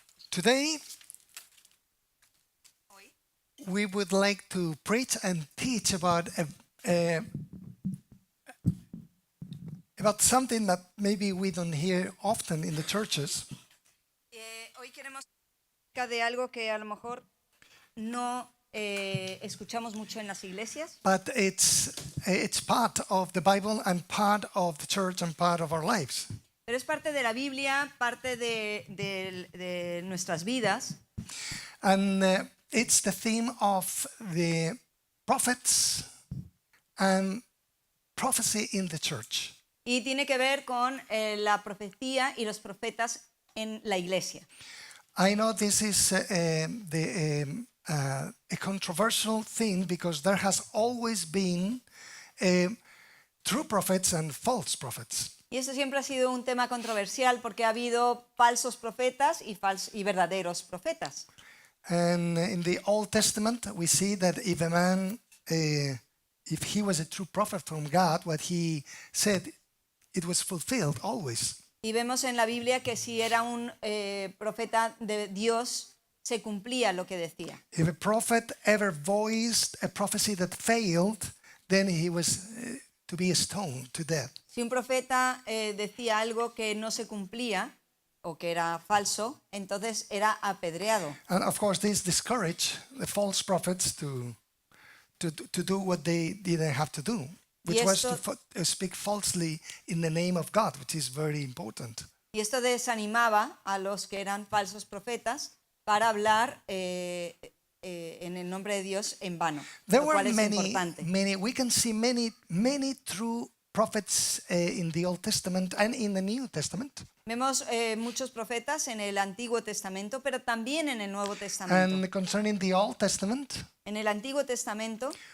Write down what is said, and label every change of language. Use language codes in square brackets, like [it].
[en] Today, we would like to preach and teach about something that maybe we don't hear often in the churches. [es] Hoy queremos hablar de algo que a lo mejor no escuchamos mucho en las iglesias, [en] But it's part of the Bible and part of the church and part of our lives. [es] pero es parte de la Biblia, parte de nuestras vidas. [en] And it's the theme of the prophets and prophecy in the church. [es] Y tiene que ver con la profecía y los profetas en la iglesia. [en] I know this is a controversial thing because there has always been true prophets and false prophets. [es] Y eso siempre ha sido un tema controversial porque ha habido falsos profetas y verdaderos profetas. [en] And in the Old Testament, we see that if a man, if he was a true prophet from God, what he said, it was fulfilled always. [es] Y vemos en la Biblia que si era un profeta de Dios, se cumplía lo que decía. [en] If a prophet ever voiced a prophecy that failed, then he was to be stoned to death. [es] Si un profeta decía algo que no se cumplía o que era falso, entonces era apedreado. [en] And of course, this discouraged the false prophets to do what they didn't have to do, which was to speak falsely in the name of God, which is very important. [es] Y esto desanimaba a los que eran falsos profetas para hablar en el nombre de Dios en vano, [en] There [es] lo [en] were [es] cual es importante. [en] we can see many true prophets in the Old Testament and in the New Testament. [es] Vemos muchos profetas en el Antiguo Testamento, pero también en el Nuevo Testamento. [en] And concerning the Old Testament, [es] En el Antiguo Testamento